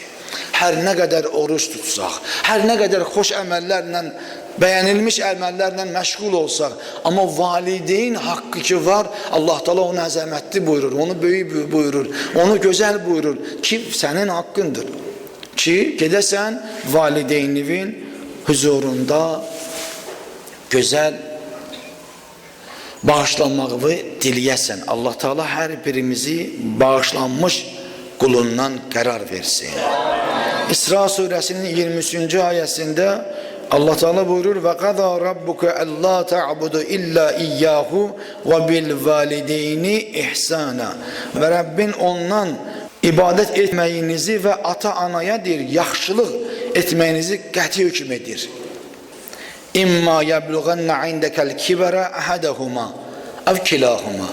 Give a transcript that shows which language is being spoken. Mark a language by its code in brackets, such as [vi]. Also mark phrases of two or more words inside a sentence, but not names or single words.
[az] hər nə qədər oruç tutsaq, hər nə qədər xoş əməllərlə, bəyənilmiş əməllərlə məşğul olsaq, amma valideyn haqqı ki var, Allah Teala onu əzəmətli buyurur, onu böyük buyurur, onu gözəl buyurur ki, sənin haqqındır ki, gedəsən valideyninin huzurunda gözəl bağışlanmağı diliyəsən. Allah Teala hər birimizi bağışlanmış qulundan qərar versin. İsra surəsinin 23-cü ayəsində Allah Teala buyurur [ar] وقضى ربك ألا تعبدوا إلا إياه وبالوالدين إحسانا. [az] Və Rəbbin ondan ibadət etməyinizi və ata-anaya deyir, yaxşılıq etməyinizi qəti hökm edir. [ar] إما يبلغن عندك الكبر أحدهما أو كلاهما.